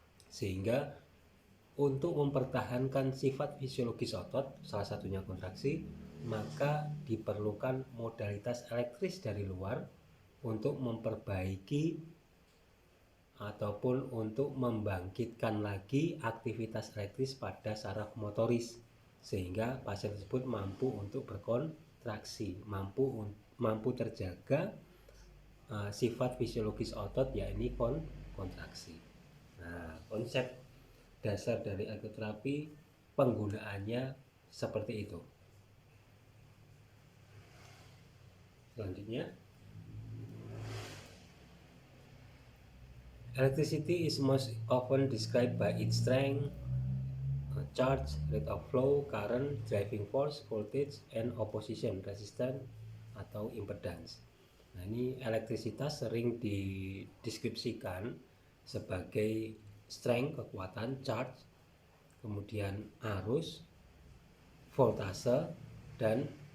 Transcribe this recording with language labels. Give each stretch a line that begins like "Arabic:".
Indonesian: Sehingga untuk mempertahankan sifat fisiologis otot, salah satunya kontraksi, maka diperlukan modalitas elektris dari luar untuk memperbaiki ataupun untuk membangkitkan lagi aktivitas elektris pada saraf motoris, sehingga pasien tersebut mampu untuk berkontraksi, mampu terjaga sifat fisiologis otot, yakni kontraksi. Nah, konsep dasar dari elektroterapi penggunaannya seperti itu.
English: Selanjutnya, electricity is most often described by its strength, charge, rate of flow, current, driving force, voltage, and opposition, resistance atau impedance.
Indonesian: Nah, ini elektrisitas sering dideskripsikan sebagai strength, kekuatan, charge, kemudian arus, voltase, dan